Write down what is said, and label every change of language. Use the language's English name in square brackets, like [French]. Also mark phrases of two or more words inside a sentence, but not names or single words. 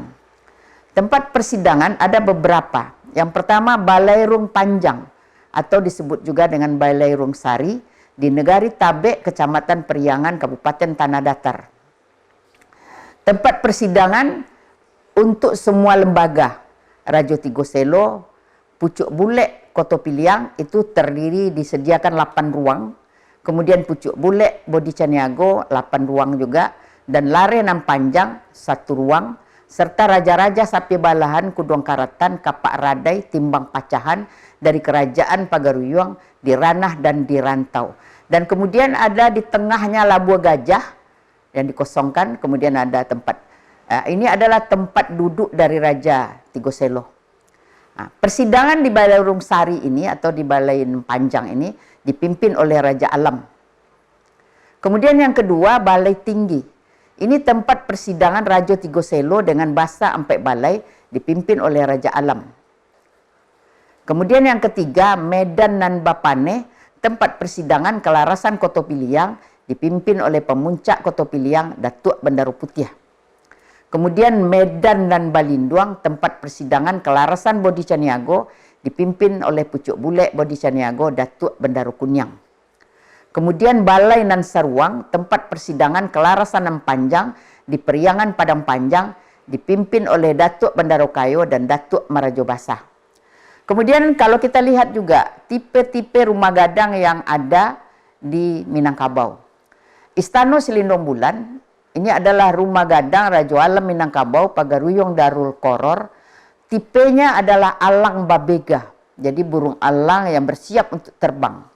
[Indonesian] Tempat persidangan ada beberapa. Yang pertama, Balairung Panjang atau disebut juga dengan Balairung Sari di Negari Tabek, Kecamatan Periangan, Kabupaten Tanah Datar. Tempat persidangan untuk semua lembaga. Rajo Tigo Selo, Pucuk Bulek, Koto Piliang itu terdiri disediakan 8 ruang. Kemudian Pucuk Bulek, Bodi Caniago 8 ruang juga. Dan Lare Nam Panjang 1 ruang. Serta Raja-Raja Sapi Balahan, Kudong Karatan, Kapak Radai, Timbang Pacahan dari Kerajaan Pagaruyung di Ranah dan di Rantau. Dan kemudian ada di tengahnya Labuan Gajah yang dikosongkan. Kemudian ada tempat, ini adalah tempat duduk dari Raja Tigo Selo. Persidangan di Balairung Sari ini atau di Balairung Panjang ini dipimpin oleh Raja Alam. Kemudian yang kedua, Balai Tinggi. Ini tempat persidangan Raja Tigo Selo dengan Basa Ampek Balai dipimpin oleh Raja Alam. Kemudian yang ketiga, Medan Nan Bapane, tempat persidangan Kelarasan Koto Piliang dipimpin oleh Pemuncak Koto Piliang, Datuk Bendaru Putiah. Kemudian Medan dan Balinduang, tempat persidangan Kelarasan Bodi Caniago dipimpin oleh Pucuk Bulek Bodi Caniago, Datuk Bendaru Kunyang. Kemudian Balai Nan Saruang, tempat persidangan Kelarasan Nan Panjang di Periangan Padang Panjang dipimpin oleh Datuk Bendaru Kayo dan Datuk Marajo Basah. Kemudian kalau kita lihat juga tipe-tipe rumah gadang yang ada di Minangkabau. Istana Selindung Bulan, ini adalah rumah gadang Rajo Alam Minangkabau, Pagaruyung, Darul Koror. Tipenya adalah alang babega, jadi burung alang yang bersiap untuk terbang.